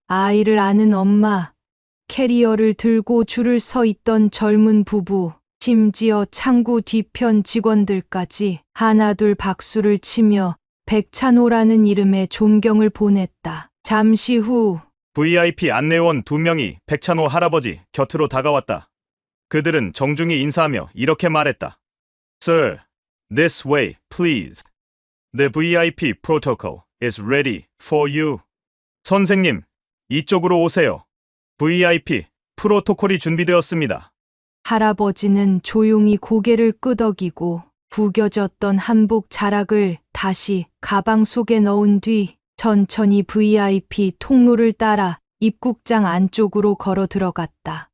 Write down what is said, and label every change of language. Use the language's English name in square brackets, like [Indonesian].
[Korean] 아이를 아는 엄마, 캐리어를 들고 줄을 서 있던 젊은 부부, 심지어 창구 뒤편 직원들까지 하나둘 박수를 치며 백찬호라는 이름에 존경을 보냈다. 잠시 후 VIP 안내원 2명이 백찬호 할아버지 곁으로 다가왔다. 그들은 정중히 인사하며 이렇게 말했다. [English] Sir, this way, please. The VIP protocol is ready for you. [Korean] 선생님, 이쪽으로 오세요. VIP 프로토콜이 준비되었습니다. 할아버지는 조용히 고개를 끄덕이고 구겨졌던 한복 자락을 다시 가방 속에 넣은 뒤 천천히 VIP 통로를 따라 입국장 안쪽으로 걸어 들어갔다.